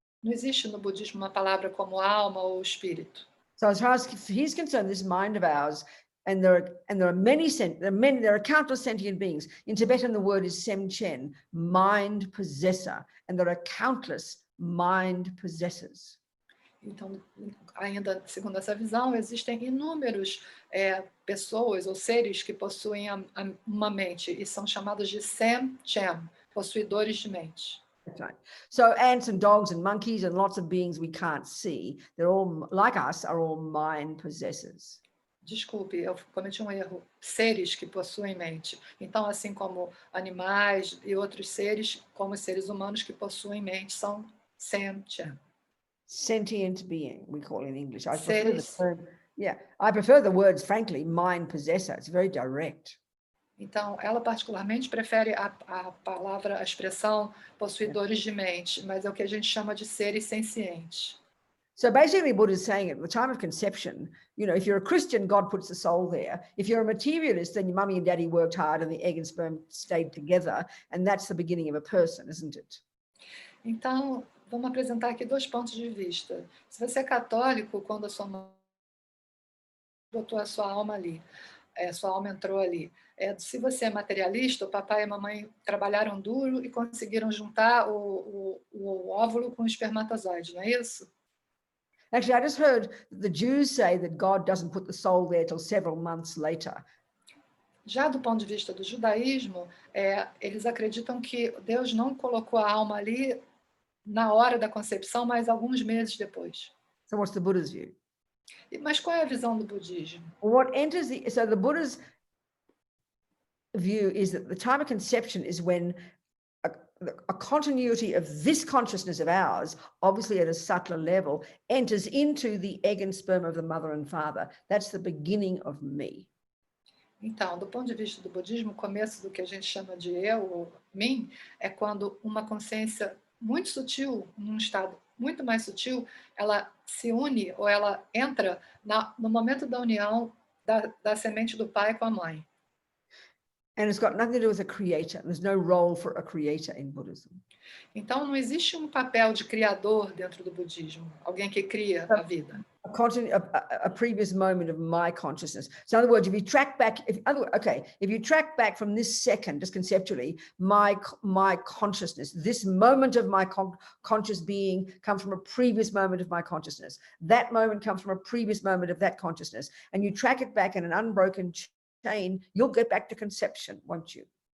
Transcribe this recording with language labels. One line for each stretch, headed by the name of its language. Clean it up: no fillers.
Portuguese: Não existe no budismo uma palavra como alma ou espírito.
English: So as far as he's concerned, this mind of ours, and there are countless sentient beings. In Tibetan, the word is semchen, mind possessor, and there are countless mind possessors.
Portuguese: Então, ainda segundo essa visão, existem inúmeros pessoas ou seres que possuem uma mente e são chamados de semchen, possuidores de mente.
English: That's right. So ants and dogs and monkeys and lots of beings we can't see, they're all, like us, are all mind possessors.
Portuguese: Desculpe, eu cometi um erro. Seres que possuem mente. Então, assim como animais e outros seres, como os seres humanos que possuem mente, são semchen.
English: Sentient being, we call it in English. I
Portuguese: Seres.
English: prefer the words, frankly, mind possessor. It's very direct.
Portuguese: Então, ela particularmente prefere a palavra, a expressão possuidores de mente, mas é o que a gente chama de seres sencientes.
English: So basically, Buddha is saying at the time of conception, you know, if you're a Christian, God puts the soul there. If you're a materialist, then your mummy and daddy worked hard and the egg and sperm stayed together. And that's the beginning of a person, isn't it?
Portuguese: Então, vamos apresentar aqui dois pontos de vista. Se você é católico, quando a sua mãe botou a sua alma ali, sua alma entrou ali. Se você é materialista, o papai e a mamãe trabalharam duro e conseguiram juntar o óvulo com o espermatozoide, não é isso?
English: Actually, I just heard the Jews say that God doesn't put the soul there till several months later.
Portuguese: Já do ponto de vista do judaísmo, eles acreditam que Deus não colocou a alma ali na hora da concepção, mas alguns meses depois.
English: So what's the Buddha's view?
Portuguese: Mas qual é a visão do budismo?
English: What enters so the Buddha's view is that the time of conception is when a continuity of this consciousness of ours, obviously at a subtler level, enters into the egg and sperm of the mother and father. That's the beginning of me.
Portuguese: Então, do ponto de vista do budismo, o começo do que a gente chama de eu ou mim é quando uma consciência muito sutil, num estado muito mais sutil, ela se une ou ela entra no momento da união da semente do pai com a mãe.
English: And it's got nothing to do with a creator. There's no role for a creator in Buddhism.
Portuguese: Então, não existe um papel de criador dentro do budismo, alguém que cria a vida.
English: A previous moment of my consciousness. So in other words, if you track back, if you track back from this second, just conceptually, my consciousness, this moment of my conscious being comes from a previous moment of my consciousness. That moment comes from a previous moment of that consciousness. And you track it back in an unbroken chain, you'll get back to conception, won't you?